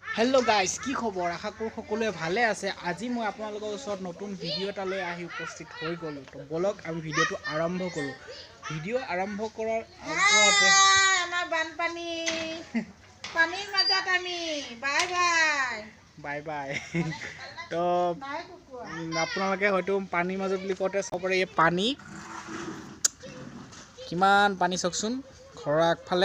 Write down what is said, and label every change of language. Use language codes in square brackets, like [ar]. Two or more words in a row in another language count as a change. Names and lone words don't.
[en] Hello guys [as] কি খবৰ আশা কৰো সকলোৱে ভালে আছে। আজি মই আপোনালোকৰ ওচৰত নতুন ভিডিও এটা লৈ আহি উপস্থিত হৈ গলো। তো বলক আমি ভিডিওটো আৰম্ভ কৰো। ভিডিও আৰম্ভ কৰাৰ আগতে আমাৰ বানপানী পানীৰ মাজত আমি [en] bye bye বাই বাই। [as] তো আপোনালোকে হয়তো পানীৰ মাজত বুলি কওঁতে সবৰে এই পানী কিমান পানী চকচোন ঘৰৰ আগফালে।